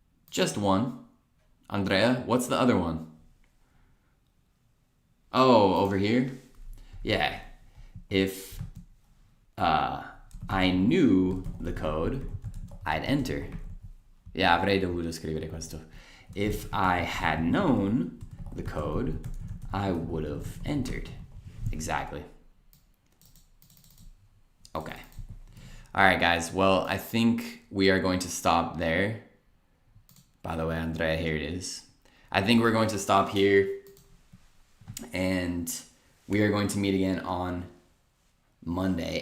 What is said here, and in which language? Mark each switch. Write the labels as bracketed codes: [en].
[en] Just one. Andrea, what's the other one? Oh, over here? Yeah. If I knew the code, I'd enter. [it] Yeah, avrei dovuto scrivere questo. [en] If I had known the code, I would have entered. Exactly. Okay. All right, guys. Well, I think we are going to stop there. By the way, Andrea, here it is. I think we're going to stop here, and we are going to meet again on Monday.